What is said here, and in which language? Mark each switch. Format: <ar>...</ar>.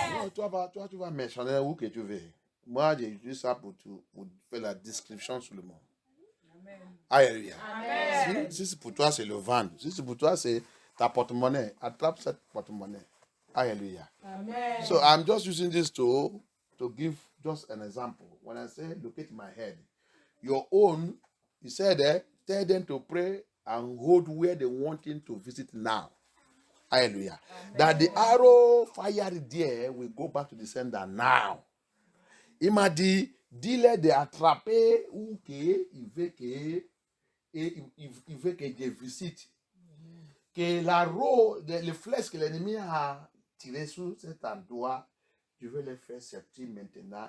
<fr>Non, toi, tu vas mentionner où que tu veux. Moi, j'ai utilisé ça pour faire la description sur le monde. Amen. Alléluia. Amen. Si c'est pour toi, c'est le ventre. Si c'est pour toi, c'est ta porte-monnaie. Attrape cette porte-monnaie. Hallelujah. Amen.</fr> <en>So I'm just using this to give just an example. When I say locate my head, your own, he said tell them to pray and hold where they want him to visit now. Hallelujah. Amen. That the arrow fired there will go back to the sender now.</en> <fr>Il m'a dit, dis-le d'attraper ou qu'il veut que et il veut que Dieu visite. Que les flèches que l'ennemi a tirées sur cet endroit, Dieu veut les faire sortir maintenant.</fr>